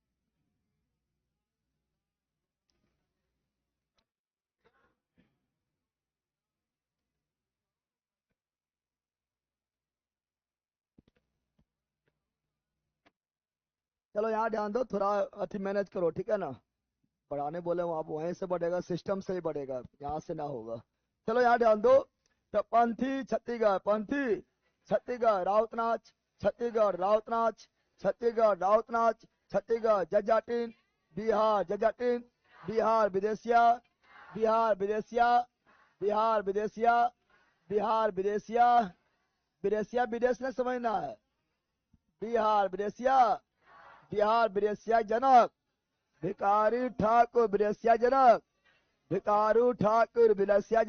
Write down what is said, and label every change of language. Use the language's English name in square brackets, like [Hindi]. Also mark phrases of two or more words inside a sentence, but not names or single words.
[Hindi] चलो यहाँ ध्यान दो, थोड़ा अति मैनेज करो, ठीक है ना। बढ़ाने बोले वहां वहीं से बढ़ेगा, सिस्टम से ही बढ़ेगा, यहाँ से ना होगा। चलो यहाँ ध्यान दो। तो पंथी छत्तीसगढ़, पंथी छत्तीसगढ़ राउतनाच, छत्तीसगढ़ राउतनाच, छत्तीसगढ़ राउतनाच, छत्तीसगढ़ जजाटिन, बिहार जजाटिन, बिहार विदेशिया, बिहार विदेशिया, बिहार विदेशिया, बिहार विदेशिया, विदेशिया विदेश में समझना है। बिहार विदेशिया, बिहार विदेशिया जनक, भिकारी ठाकुर विदेशिया जनक, भिकारू ठाकुर विदेशिया